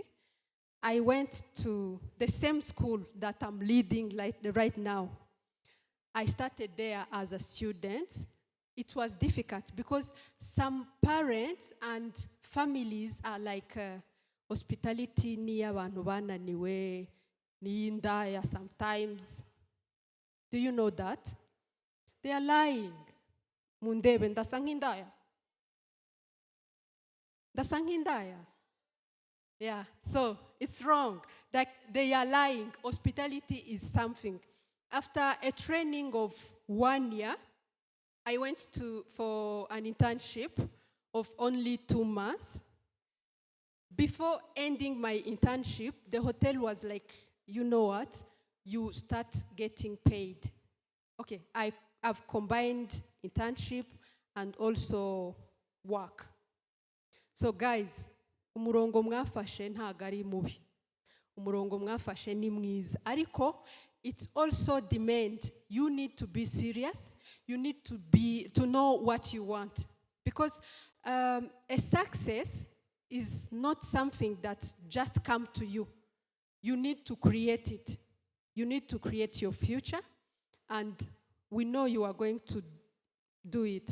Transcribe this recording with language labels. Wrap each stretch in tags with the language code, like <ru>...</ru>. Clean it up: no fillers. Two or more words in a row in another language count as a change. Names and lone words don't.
<en>I went to the same school that I'm leading right now. I started there as a student. It was difficult because some parents and families are like, hospitality</en> <rw>ni abantu bananiwe, ni indaya</rw> <en>sometimes. Do you know that? They are lying.</en> <rw>Mundebe ndasangindaya. Ndasangindaya.</rw> <en>Yeah, so it's wrong. That they are lying. Hospitality is something. After a training of 1 year, I went for an internship of only 2 months. Before ending my internship, the hotel was like, you know what? You start getting paid. Okay, I've combined internship and also work. So guys,</en> <rw>umurongo mwafashe ntago ari mubi. Umurongo mwafashe ni mwiza. Ariko,</rw> <en>it's also demand. You need to be serious. You need to know what you want. Because a success is not something that just comes to you. You need to create it. You need to create your future, and we know you are going to do it.</en>